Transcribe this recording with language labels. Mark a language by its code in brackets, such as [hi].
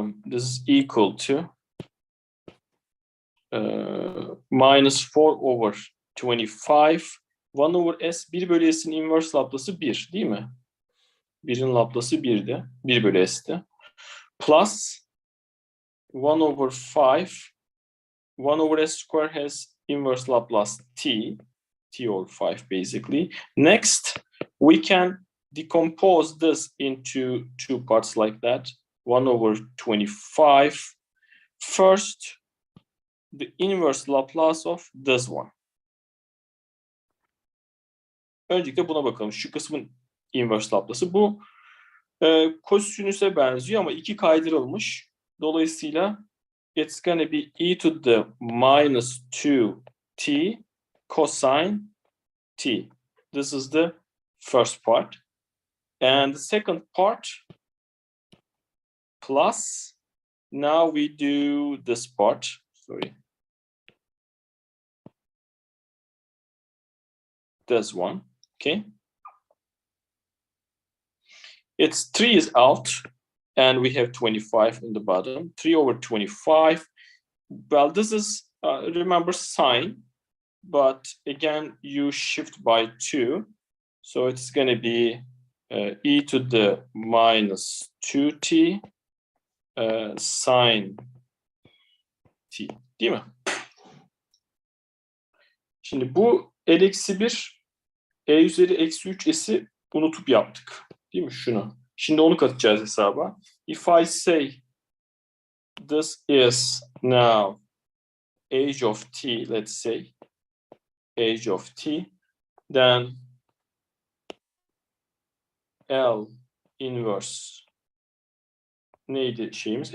[en] This is equal to minus 4 over 25. 1 over s, [tr] 1 bölü s'in inverse Laplace'ı 1 değil mi? 1'in Laplace'ı 1'di. 1 bölü s'ti. [en] Plus 1 over 5. 1 over s square has inverse Laplace t over 5 basically. Next, we can decompose this into two parts like that. 1 over 25. First, the inverse Laplace of this one. [tr] Öncelikle buna bakalım. Şu kısmın inverse Laplace'ı. Bu kosinüse benziyor ama 2 kaydırılmış. Dolayısıyla [en] it's gonna be e to the minus 2t cosine t. This is the first part. And the second part plus, now we do this part. Sorry. This one. Okay. It's 3 is out, and we have 25 in the bottom. 3 over 25. Well, this is, remember, sine, but again, you shift by 2. So it's going to be e to the minus 2t sine t. [tr] Değil mi? Şimdi bu l-1, e üzeri eksi 3s'i unutup yaptık. Değil mi? Şunu. Şimdi onu katacağız hesaba. [en] If I say this is now age of t, let's say age of t, then L inverse [tr] neydi şeyimiz?